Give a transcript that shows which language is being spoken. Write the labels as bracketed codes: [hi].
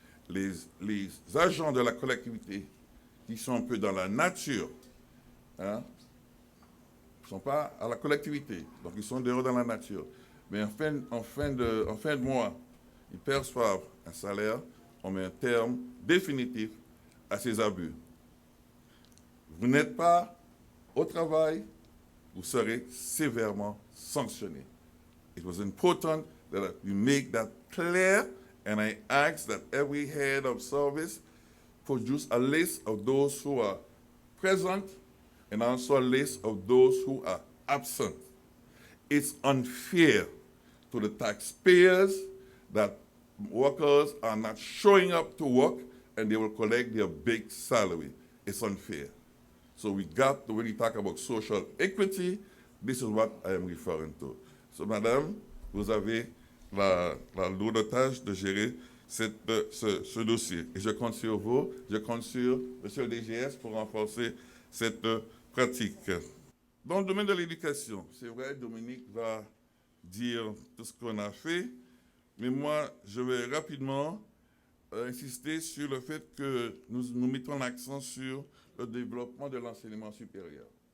[fr] Les agents de la collectivité qui sont un peu dans la nature, ne sont pas à la collectivité, donc ils sont dehors dans la nature. Mais en fin de mois, ils perçoivent un salaire, on met un terme définitif à ces abus. Vous n'êtes pas au travail, vous serez sévèrement sanctionné. [en] It was important that you make that clear, and I ask that every head of service produce a list of those who are present and also a list of those who are absent. It's unfair to the taxpayers that workers are not showing up to work and they will collect their big salary. It's unfair. So we got to really talk about social equity. This is what I am referring to. [fr] So, madame, vous avez la lourde tâche de gérer ce dossier. Et je compte sur vous, je compte sur monsieur le DGS pour renforcer cette pratique. Dans le domaine de l'éducation, c'est vrai, Dominique va dire tout ce qu'on a fait, mais moi, je vais rapidement insister sur le fait que nous mettons l'accent sur le développement de l'enseignement supérieur.